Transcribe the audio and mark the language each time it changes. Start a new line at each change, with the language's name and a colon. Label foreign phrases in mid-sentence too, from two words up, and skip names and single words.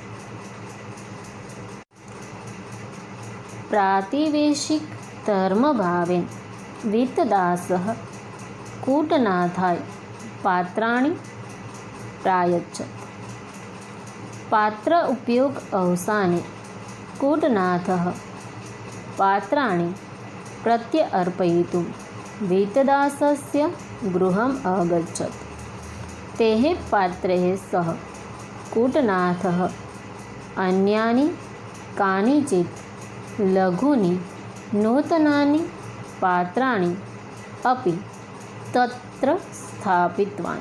Sanskrit: प्रातिवेशिक धर्मभावेन वितदासः कूटनाथाय पात्राणी प्रायच्छत. पात्र उपयोग अवसाने कूटनाथः पात्राणी પ્રત્યર્પયितुं वीतदासस्य गृहम् अगच्छत्. तेः पात्रैः सह कूटनाथः अन्यानि कानिचित् लघूनि नूतनानि पात्राणि अपि तत्र स्थापितवान्.